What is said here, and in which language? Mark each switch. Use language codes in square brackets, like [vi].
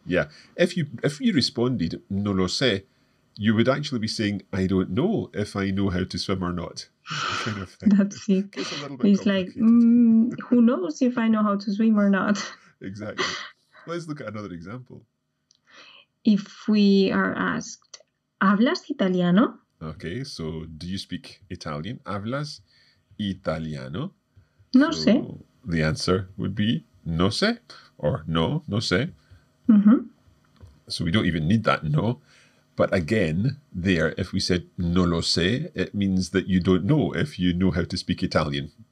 [en] Yeah, if you responded [es] no lo sé, [en] you would actually be saying, I don't know if I know how to swim or not. Kind of thing. That's it. It's like, who knows if I know how to swim or not? Exactly. Let's look at another example. If we are asked, [es] ¿hablas italiano? [en] Okay, so do you speak Italian? [es] ¿Hablas italiano? No [en] so [es] sé. [en] The answer would be [es] no sé [en] or no sé. So we don't even need that no. But again, there, if we said [es] no lo sé, [en] it means that you don't know if you know how to speak Italian.